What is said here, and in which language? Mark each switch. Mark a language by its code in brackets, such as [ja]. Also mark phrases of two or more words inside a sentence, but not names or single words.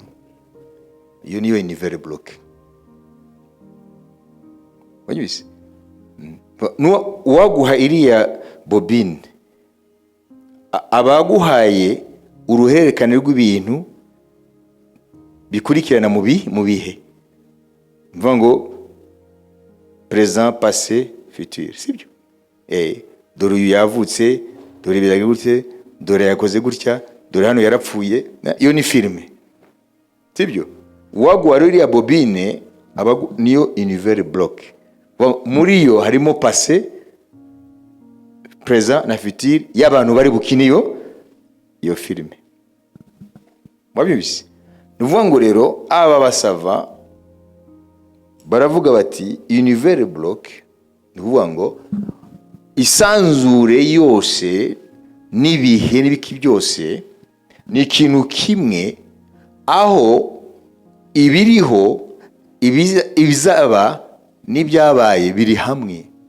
[rw] Iyo niyo [fr] univers bloc. [rw] Wanyuze? Uwaguha iriya bobine abaguhaye uruhererekane rw'ibintu bikurikirana mu bihe. Mvuga ngo [fr] présent, passé, futur, [rw] sibyo? Dore uyu yavutse, dore biraga gutya, dore yakoze gutya, dore hano yarapfuye. Iyo ni filme, sibyo? Uwaguha iriya bobine niyo [fr] univers bloc. [rw] Muri yo harimo [fr] passé, présent [rw] na futur y'abantu bari bukina iyo filme. Wabyumvise? Nuvuga ngo rero aba basava baravuga bati [fr] univers bloc, [rw] nuvuga ngo isanzure yose n'ibihe n'ibiki byose ni ikintu kimwe, aho ibiriho, ibizaba n'ibyabaye biri hamwe.